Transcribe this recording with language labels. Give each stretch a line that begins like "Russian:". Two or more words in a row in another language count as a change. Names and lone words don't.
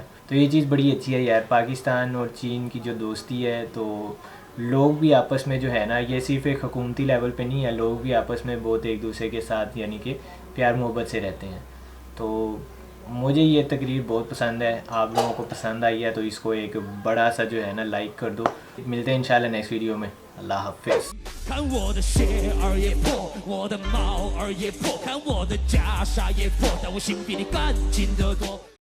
Urdu: تو یہ چیز بڑی اچھی ہے یار، پاکستان اور چین کی جو دوستی ہے، تو لوگ بھی آپس میں جو ہے نا، یہ صرف ایک حکومتی لیول پہ نہیں ہے، لوگ بھی آپس میں بہت ایک دوسرے کے ساتھ یعنی کہ پیار محبت سے رہتے ہیں. تو مجھے یہ تقریر بہت پسند ہے، آپ لوگوں کو پسند آئی ہے تو اس کو ایک بڑا سا جو ہے نا لائک کر دو. ملتے ہیں ان شاء اللہ
English: next video
Urdu: میں. اللہ حافظ.
Chinese: 看我的鞋儿也破，我的毛儿也破，看我的袈裟也破，但我心比你干净得多。